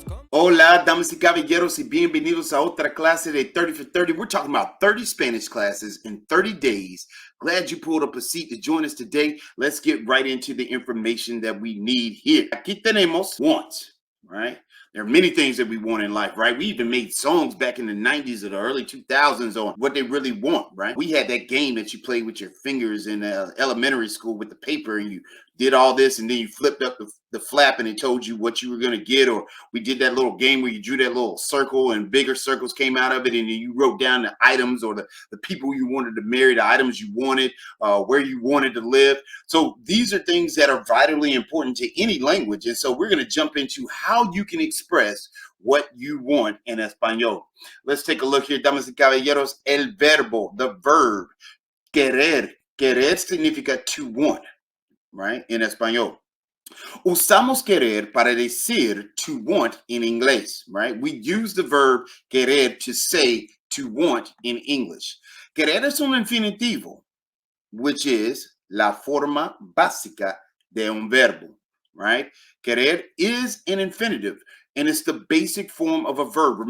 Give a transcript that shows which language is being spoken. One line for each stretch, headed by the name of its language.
Spanish: Hola, damas y caballeros, y bienvenidos a otra clase de 30 for 30.
English: We're talking about 30 Spanish classes in 30 days. Glad you pulled up a seat to join us today. Let's get right into the information that we need here.
Spanish: Aquí tenemos
English: wants, right? There are many things that we want in life, right? We even made songs back in the 90s or the early 2000s on what they really want, right? We had that game that you played with your fingers in elementary school with the paper, and you did all this, and then you flipped up the flap and it told you what you were going to get. Or we did that little game where you drew that little circle and bigger circles came out of it, and then you wrote down the items or the people you wanted to marry, the items you wanted, where you wanted to live. So these are things that are vitally important to any language. And so we're going to jump into how you can express what you want in Espanol. Let's take a look here,
Spanish: damas y caballeros. El verbo,
English: the verb, querer.
Spanish: Querer significa
English: to want, right? In Espanol.
Spanish: Usamos querer para decir
English: to want in
Spanish: inglés, right?
English: We use the verb querer to say to want in English.
Spanish: Querer es un infinitivo,
English: which is
Spanish: la forma básica de un verbo, right?
English: Querer is an infinitive, and it's the basic form of a verb.